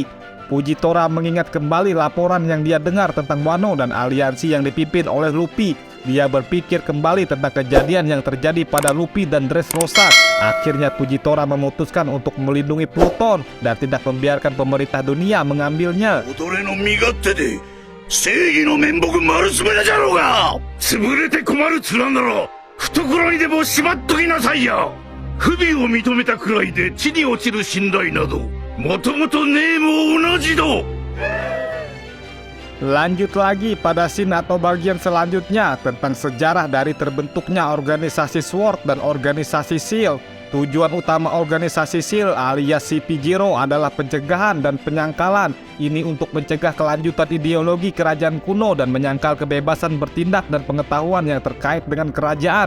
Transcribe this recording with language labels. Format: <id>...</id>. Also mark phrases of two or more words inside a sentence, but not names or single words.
<id>Fujitora mengingat kembali laporan yang dia dengar tentang Wano dan aliansi yang dipimpin oleh Luffy. Dia berpikir kembali tentang kejadian yang terjadi pada Luffy dan Dressrosa. Akhirnya Fujitora memutuskan untuk melindungi Pluton dan tidak membiarkan pemerintah dunia mengambilnya.</id> <ja>正義の面目丸つぶれじゃろうが、潰れて困る面なら懐にでもしまっときなさいや。不備を認めたくらいで地に落ちる信頼などもともとねえも同じだ。</ja> <id>Lanjut lagi pada scene atau bagian selanjutnya tentang sejarah dari terbentuknya organisasi SWORD dan organisasi SEAL. Tujuan utama organisasi SEAL alias CP0 adalah pencegahan dan penyangkalan. Ini untuk mencegah kelanjutan ideologi kerajaan kuno dan menyangkal kebebasan bertindak dan pengetahuan yang terkait dengan kerajaan.</id>